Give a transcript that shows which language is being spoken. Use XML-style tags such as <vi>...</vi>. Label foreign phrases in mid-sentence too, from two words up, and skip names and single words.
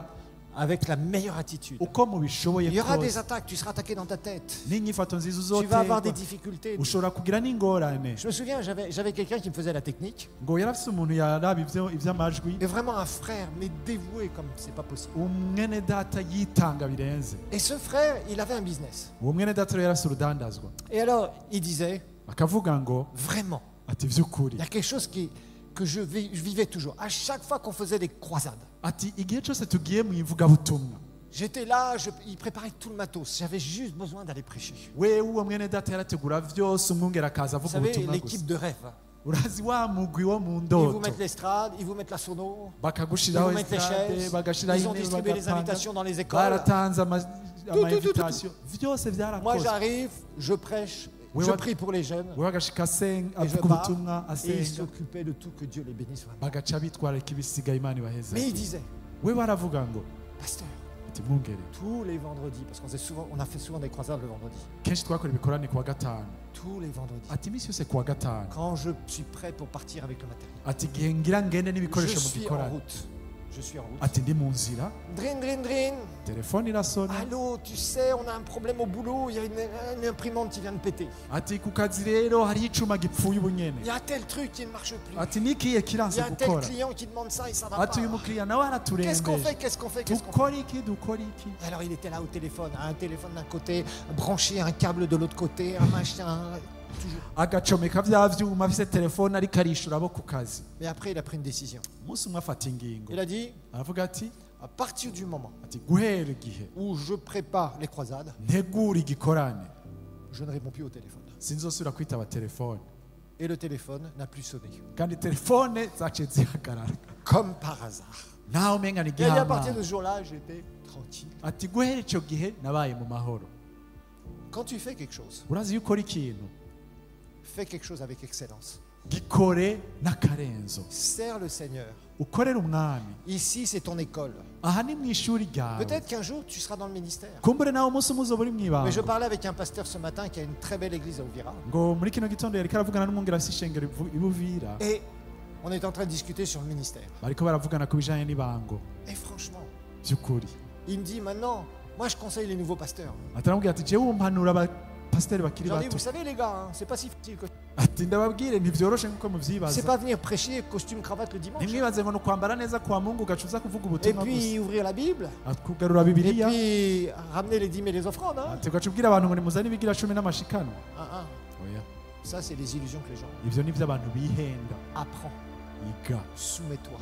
<fr>avec la meilleure attitude.</fr> <rn>uko mubishoboye</rn> <fr>Il y aura des</fr> <rn>kose.</rn> <fr>attaques, tu seras attaqué dans ta tête.</fr> <rn>n'inyifato nziza</rn> <fr>Tu vas avoir</fr> <rn>uzoterwa</rn> <fr>des difficultés.</fr> <rn>ushobora kugira n'ingorane.</rn> <fr>Je me souviens, j'avais quelqu'un qui me faisait la technique,</fr> <rn>ngo yarafise umuntu yaraba ivy'amajwi,</rn> <fr>et vraiment un frère, mais dévoué comme c'est pas possible.</fr> <rn>umwene data yitanga birenze.</rn> <fr>Et ce frère, il avait un business.</fr> <rn>uwo mwene data rero yarafise urudandazwa,</rn> <fr>Et alors, il disait,</fr> <rn>akavuga ngo</rn> <fr>vraiment,</fr> <rn>ati vy'ukuri,</rn> <fr>il y a quelque chose que je vivais toujours. À chaque fois qu'on faisait des croisades,</fr> <rn>ati igihe cyose tugiye mu ivugabutumwa</rn> <fr>j'étais là, il préparait tout le matos. J'avais juste besoin d'aller prêcher.</fr> <rn>wewe uwo mwene data yarategura vyose, umwungere akaza</rn> <fr>Vous</fr> <rn>avuga</rn> <fr>savez,</fr> <rn>ubutumwa</rn> <fr>l'équipe</fr> <rn>gusa.</rn> <fr>de rêve.</fr> <rn>urazi wa mugwi wo mu</rn> <fr>Ils vous</fr> <rn>ndoto,</rn> <fr>mettent l'estrade, ils vous mettent la sono, ils</fr> <rn>bakagushiraho</rn> <fr>vous mettent les</fr> <rn>estrade,</rn> <fr>chaises,</fr> <rn>bagashiraho</rn> <fr>ils ont</fr> <rn>intebe,</rn> <fr>distribué les</fr> <rn>bagapanga,</rn> <fr>invitations dans les écoles.</fr> <rn>baratanze</rn> <fr>tout.</fr> <rn>invitation vyose</rn> <fr>Moi,</fr> <rn>vyarakoze.</rn> <fr>j'arrive, je prêche, Oui, je ouais. prie pour les jeunes,</fr> <rn>wewe agashika</rn> <fr>et je</fr> <rn>avuga</rn> <fr>pars,</fr> <rn>ubutumwa</rn> <fr>et ils</fr> <rn>asenga,</rn> <fr>s'occupaient de tout, que Dieu les bénisse vraiment.</fr> <rn>bagaca bitwararika ibisigaye Imana ibaheze.</rn> <fr>Mais il disait,</fr> <rn>we baravuga ngo</rn> <fr>pasteur,</fr> <rn>ati mwungere,</rn> <fr>tous les vendredis, parce qu'on a fait souvent des croisades le vendredi,</fr> <rn>kenshi twakora ibikorane kuwa gatanu,</rn> <fr>tous les vendredis,</fr> <rn>ati imisi yose kuwa gatanu,</rn> <fr>quand je suis prêt pour partir avec le matériel,</fr> <rn>ati igihe ngira ngende</rn> <fr>je</fr> <rn>n'ibikoresho mu</rn> <fr>suis en</fr> <rn>gikorane,</rn> <fr>route. je suis en route.</fr> <rn>ati ndi mu nzira Drin, drin, drin. telefone irasona</rn> <fr>Allô, tu sais, on a un problème au boulot, il y a une imprimante qui vient de péter.</fr> <rn>ati ku kazi rero hariho icuma gipfuye ubu nyene</rn> <fr>Il y a tel truc qui ne marche plus.</fr> <rn>ati nikiye</rn> <fr>Il</fr> <rn>kiranse</rn> <fr>y a un tel</fr> <rn>gukora</rn> <fr>client qui demande ça et ça va</fr> <rn>ati uyu</rn> <fr>pas.</fr> <rn>mukiriya nawe</rn> <fr>Qu'est-ce qu'on fait?</fr> <rn>araturembeje</rn> <fr>Qu'est-ce qu'on fait? Qu'est-ce qu'on fait?</fr> <rn>dukora iki</rn> <fr>Alors il était là au téléphone, un téléphone d'un côté, branché un câble de l'autre côté, un machin, toujours.</fr> <rn>agacomeka vya vyuma afise telefone ariko arishura abo ku kazi</rn> <fr>Mais après il a pris une décision.</fr> <rn>umunsi umwe afata ingingo</rn> <fr>Il a dit,</fr> <rn>aravuga ati</rn> <fr>à partir du moment</fr> <rn>ati guhera igihe</rn> <fr>où je prépare les croisades,</fr> <rn>ntegura igikorane</rn> <fr>je ne réponds plus au téléphone.</fr> <rn>sinzosubira kwitaba telefone</rn> <fr>Et le téléphone n'a plus sonné.</fr> <rn>kandi telefone zaciye zihagarara</rn> <fr>Comme par hasard.</fr> <rn>nawe umenga ni</rn> <fr>Et à partir</fr> <rn>igihamana</rn> <fr>de ce jour-là, j'étais tranquille.</fr> <rn>ati guhera ico gihe nabaye mu mahoro</rn> <fr>Quand tu fais quelque chose,</fr> <rn>urazi iyo ukora ikintu</rn> <fr>fais quelque chose avec excellence.</fr> <rn>gikore n'akarenzo</rn> <fr>Sers le Seigneur.</fr> <rn>ukorere umwami</rn> <fr>Ici, c'est ton école.</fr> <rn>aha ni mu ishuri ryawe</rn> <fr>Peut-être qu'un jour, tu seras dans le ministère.</fr> <rn>kumbure nawe umunsi umwe uzoba uri</rn> <fr>Mais je</fr> <rn>mw'ibanga</rn> <fr>parlais avec un pasteur ce matin qui a une très belle église à Ouvira.</fr> <rn>ngo muri kino gitondo yariko aravugana n'umwungere afise ishengero i Buvira</rn> <fr>Et on est en train de discuter sur le ministère.</fr> <rn>bariko baravugana ku bijanye n'ibango</rn> <fr>Et franchement,</fr> <rn>by'ukuri</rn> <fr>il me dit maintenant, moi je conseille les nouveaux pasteurs.</fr> <rn>ataramubwira ati jewe umpanura abapasiteri bakiri</rn> <fr>J'en dis,</fr> <rn>bato</rn> <fr>vous savez les gars, hein, c'est pas si facile.</fr> <rn>ati ndababwire ntivyoroshe nk'uko</rn> <fr>C'est</fr> <rn>muvyibaza</rn> <fr>pas venir prêcher costume cravate le dimanche.</fr> <rn>ntimwibaze ngo ni ukwambara neza kwa mungu ugaca uza kuvuga</rn> <fr>Et</fr> <rn>ubutumwa gusa</rn> <fr>puis ouvrir la Bible.</fr> <rn>kugarura</rn> <fr>Et</fr> <rn>bibiliya</rn> <fr>puis ramener les dîmes et les offrandes. Hein.</fr> <rn>ati ugaca ubwira abantu ngo nimuzane ibigira cumi n'amashikano Ah, ah. oya</rn> <fr>Ça, c'est les illusions que les gens ont.</fr> <rn>ivyo ni vy'abantu bihenda</rn> <fr>Apprends,</fr> <rn>iga</rn> <fr>soumets-toi.</fr>